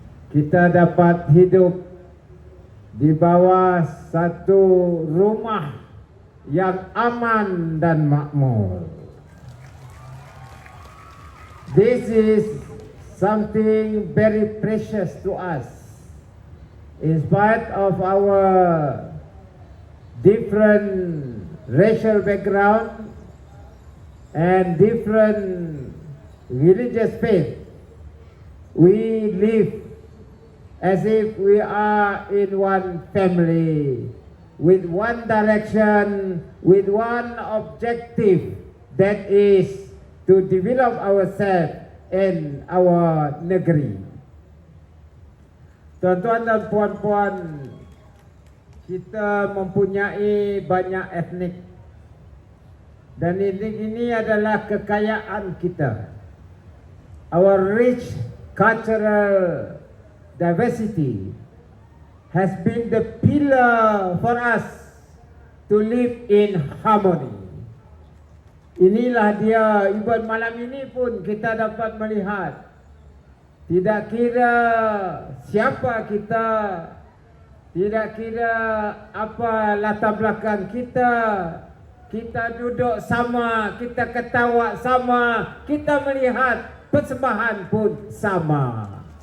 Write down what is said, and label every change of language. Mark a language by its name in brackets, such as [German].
[Malay] Kita dapat hidup di bawah satu rumah yang aman dan makmur. [English] This is something very precious to us. In spite of our different racial background and different religious faith, we live as if we are in one family, with one direction, with one objective, that is to develop ourselves in our negeri. [Malay] Tuan-tuan dan puan-puan, kita mempunyai banyak etnik, dan ini adalah kekayaan kita. [English] Our rich cultural diversity has been the pillar for us to live in harmony. [Malay] Inilah dia, even malam ini pun kita dapat melihat, tidak kira siapa kita, tidak kira apa latar belakang kita, kita duduk sama, kita ketawa sama, kita melihat persembahan pun sama.